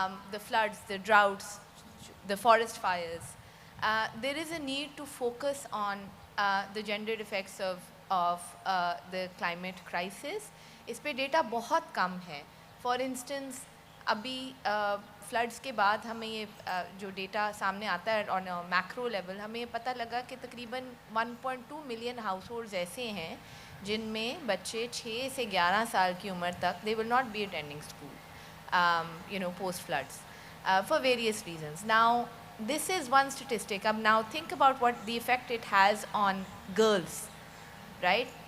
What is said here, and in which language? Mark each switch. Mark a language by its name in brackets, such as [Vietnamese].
[English] The floods, the droughts, the forest fires. There is a need to focus on the gendered effects of the climate crisis. [Hindi] इस पे data बहुत कम है. For instance अभी floods के बाद हमें ये जो डेटा सामने आता है ऑन मैक्रो लेवल, हमें ये पता लगा कि तकरीबन 1.2 मिलियन हाउस होल्ड्स ऐसे हैं जिनमें बच्चे 6 से 11 साल की उम्र तक [English] They will not be attending school post floods for various reasons. Now this is one statistic. Now think about what the effect it has on girls, right?